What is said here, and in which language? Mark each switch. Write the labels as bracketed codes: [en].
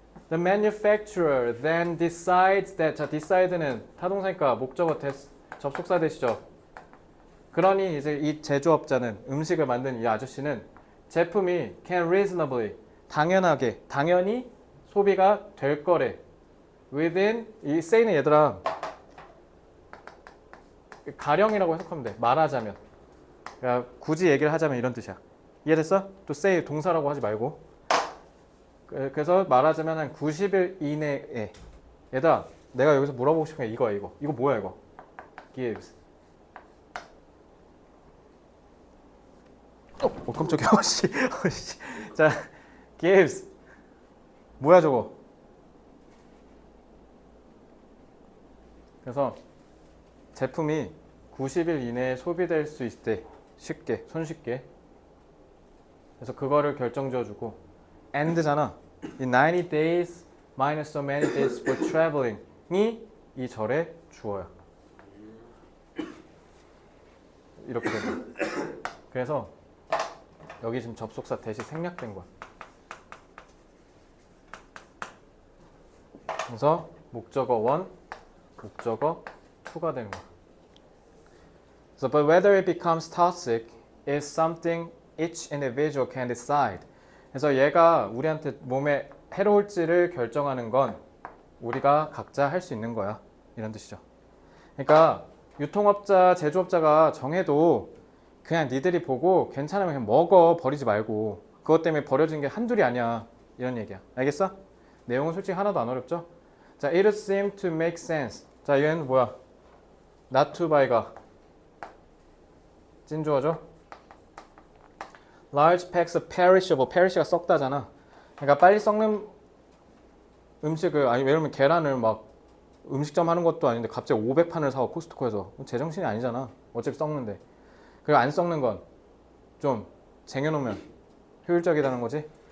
[en] The manufacturer then decides that. [ko] 자, decide는 타동사니까 목적어 접속사 되시죠. 그러니 이제 이 제조업자는 음식을 만든 이 아저씨는 제품이 [en] can reasonably [ko] 당연하게 당연히 소비가 될 거래. within 이 say는 얘들아 가령이라고 해석하면 돼. 말하자면. 그러니까 굳이 얘기를 하자면 이런 뜻이야. 이해됐어? 또 say 동사라고 하지 말고. 그래서 말하자면 한 90일 이내에. 얘들아, 내가 여기서 물어보고 싶은 게 이거야, 이거. 이거 뭐야, 이거? gives. 깜짝이야. 씨. 자, gives. 뭐야, 저거? 그래서 제품이 90일 이내에 소비될 수 있을 때 쉽게, 손쉽게. 그래서 그거를 결정지어주고 and잖아. [en] 이 90 days minus so many days for traveling이 [ko] 이 절의 주어야. 이렇게 되는 거야. 그래서 여기 지금 접속사 대시 생략된 거야. 그래서 목적어 1, 목적어 2가 되는 거야. [en] So, but whether it becomes toxic is something each individual can decide. [ko] 그래서 얘가 우리한테 몸에 해로울지를 결정하는 건 우리가 각자 할 수 있는 거야. 이런 뜻이죠. 그러니까 유통업자, 제조업자가 정해도 그냥 니들이 보고 괜찮으면 그냥 먹어. 버리지 말고. 그것 때문에 버려진 게 한둘이 아니야. 이런 얘기야. 알겠어? 내용은 솔직히 하나도 안 어렵죠? [en] 자, it seemed to make sense. [ko] 자, 얘는 뭐야? [en] not to buy [ko] 가 찐주어죠? [en] large packs of perishable. [ko] perish가 썩다잖아. 그러니까 빨리 썩는 음식을, 아니 예를 들면 계란을 막 음식점 하는 것도 아닌데 갑자기 500판을 사와 코스트코에서. 제정신이 아니잖아. 어차피 썩는데. 그리고 안 썩는 건 좀 쟁여놓으면 효율적이라는 거지.